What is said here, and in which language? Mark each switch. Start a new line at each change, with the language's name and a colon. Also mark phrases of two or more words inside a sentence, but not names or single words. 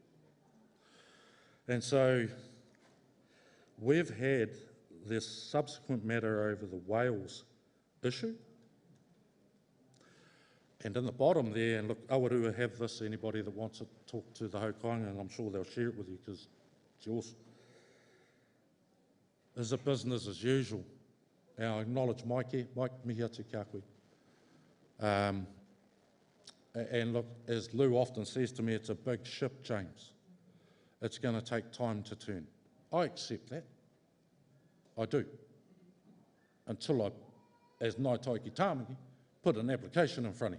English: And so we've had this subsequent matter over the Wales issue. And in the bottom there, and look, Awarua have this, anybody that wants to talk to the Haukainga, and I'm sure they'll share it with you because it's yours. Is a business as usual. Now, I acknowledge Mike
Māori: mihi atu kia koe.
English: And look, as Lou often says to me, it's a big ship, James. It's going to take time to turn. I accept that. I do. Until I, as Ngāi Tai Ki Tāmaki, put an application in front of you.